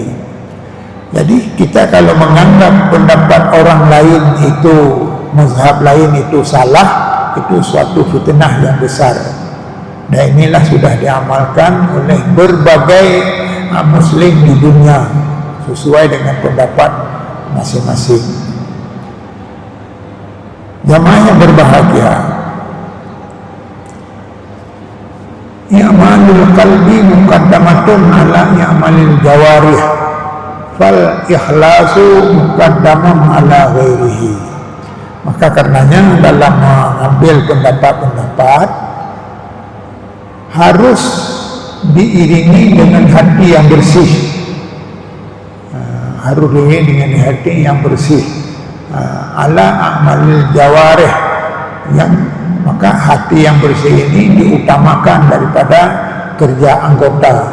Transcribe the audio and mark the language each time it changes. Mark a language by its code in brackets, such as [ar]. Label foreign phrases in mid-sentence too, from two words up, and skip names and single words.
[id] Jadi kita kalau menganggap pendapat orang lain itu, mazhab lain itu salah, itu suatu fitnah yang besar. Dan inilah sudah diamalkan oleh berbagai muslim di dunia sesuai dengan pendapat masing-masing. Jamaah yang berbahagia, [ar] أعمال القلب مقدمة على أعمال الجوارح، فالإخلاص مقدم على غيره. [id] Maka karenanya dalam mengambil pendapat-pendapat harus diiringi dengan hati yang bersih. Harus diiringi dengan hati yang bersih. [ar] على أعمال الجوارح, [id] yang maka hati yang bersih ini diutamakan daripada kerja anggota.